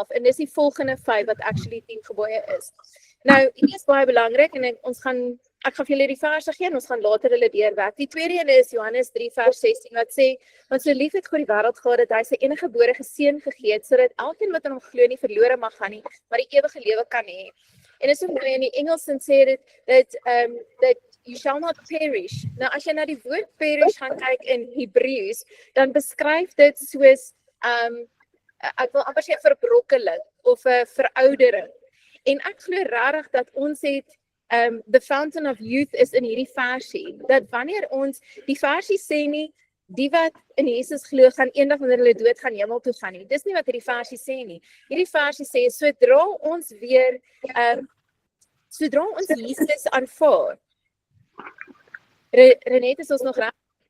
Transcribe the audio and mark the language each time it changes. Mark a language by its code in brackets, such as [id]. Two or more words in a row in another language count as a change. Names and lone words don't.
[af] En dis die volgende 5 wat actually 10 gebooie is. Nou, dit is baie belangrik en ek gaan vir julle die verse gee en ons gaan later hulle deurwerk. Die tweede een is Johannes 3:16 wat sê, want so lief het God die wêreld gehad dat hy sy enige gebore seun gegee het sodat elkeen wat in hom glo nie verlore mag gaan nie, maar die ewige lewe kan hê. En is so mooi in die Engels dan sê dit [en] that you shall not perish. [af] Nou as jy na die woord perish gaan kyk in Hebreëus, dan beskryf dit soos ek wil amper sê verbrokkeling of 'n veroudering. En ek glo regtig dat ons het [en] the fountain of youth [af] is in hierdie versie. Dat wanneer ons die versie sê nie die wat in Jesus glo gaan eendag wanneer hulle dood gaan hemel toe gaan nie. Dis nie wat hierdie versie sê nie. Hierdie versie sê sodra ons Jesus aanvaar. Renate, is ons nog reg?